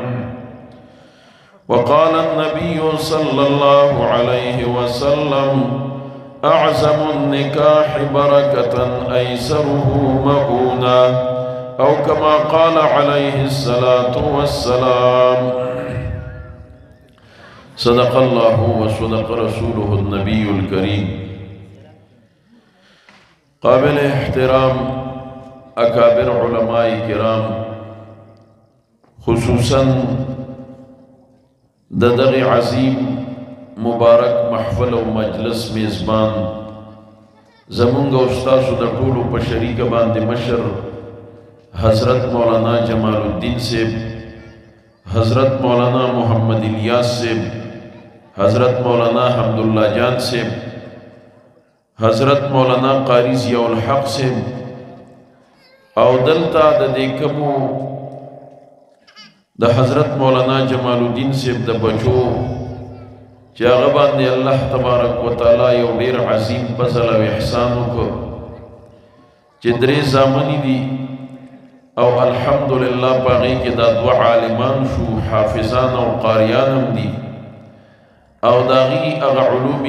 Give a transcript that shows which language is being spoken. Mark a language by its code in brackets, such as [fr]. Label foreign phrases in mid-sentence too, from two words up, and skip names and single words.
[ar] وقال النبي صلى الله عليه وسلم أعزم النكاح بركة أيسره مؤونة أو كما قال عليه الصلاة والسلام صدق الله وصدق رسوله النبي الكريم قابل احترام أكابر علماء كرام خصوصا دغه [ps] عظیم مبارک محفل او مجلس میزبان زمونږ استاد د ټولو په شریک باندې مشر حضرت مولانا جمال الدین صاحب حضرت مولانا محمد الیاس صاحب حضرت مولانا حمداللہ جان صاحب حضرت مولانا قاری ضیاء الحق صاحب او دلته د دې کومو د حضرت مولانا جمال الدین صاحب د بچو چې هغه باندې [ar] الله تبارک وتعالى [ps] یو ډیر عظیم فضل او احسان وکړ چې درې زامنې دي او الحمدلله په هغې کې دا دوه عالمان شو حافظان او قاریان هم دي او د هغې هغه علوم